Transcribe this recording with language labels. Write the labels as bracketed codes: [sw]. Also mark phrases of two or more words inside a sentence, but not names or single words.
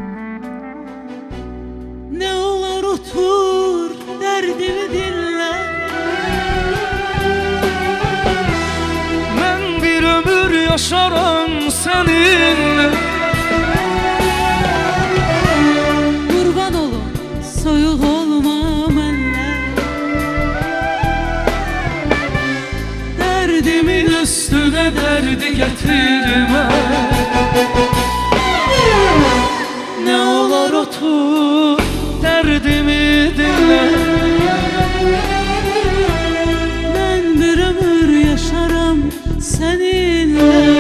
[tr] Ne olur otur derdimi dinle. [az] Mən bir ömür yaşaram səninlə. Kurban olum soyuq olma mənlə. [tr] Derdimin üstüne derdi getirme. Ne olur otur derdimi dinle. Ben bir ömür yaşarım seninle.